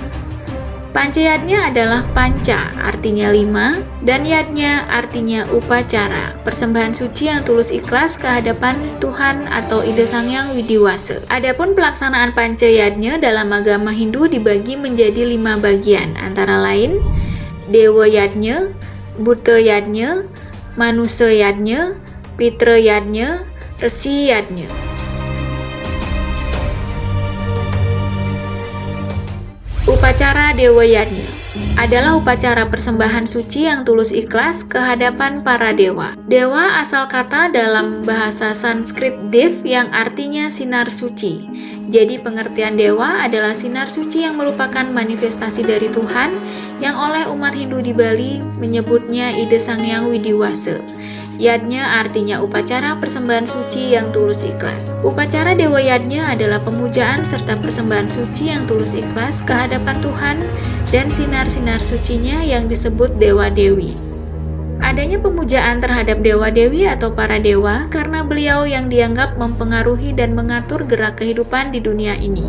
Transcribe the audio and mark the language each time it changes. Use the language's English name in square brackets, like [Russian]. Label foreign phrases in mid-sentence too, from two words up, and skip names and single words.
[Indonesian] Pancayadnya adalah panca, artinya 5, dan yadnya artinya upacara, persembahan suci yang tulus ikhlas kehadapan Tuhan atau Ida Sangyang Widiwasa. Adapun pelaksanaan pancayadnya dalam agama Hindu dibagi menjadi 5 bagian, antara lain Dewa Yadnya, Bhuta Yadnya, Manusa Yadnya, Pitra Yadnya, Resi Yadnya. Upacara Dewa Yadnya. adalah upacara persembahan suci yang tulus ikhlas ke hadapan para dewa. Dewa asal kata dalam bahasa Sanskrit Dev yang artinya sinar suci. Jadi pengertian dewa adalah sinar suci yang merupakan manifestasi dari Tuhan yang oleh umat Hindu di Bali menyebutnya Ide Sangyang Widiwasa. Yadnya artinya upacara persembahan suci yang tulus ikhlas. Upacara Dewa Yadnya adalah pemujaan serta persembahan suci yang tulus ikhlas ke hadapan Tuhan dan sinar-sinar sucinya yang disebut Dewa Dewi. Adanya pemujaan terhadap Dewa Dewi atau para dewa karena beliau yang dianggap mempengaruhi dan mengatur gerak kehidupan di dunia ini.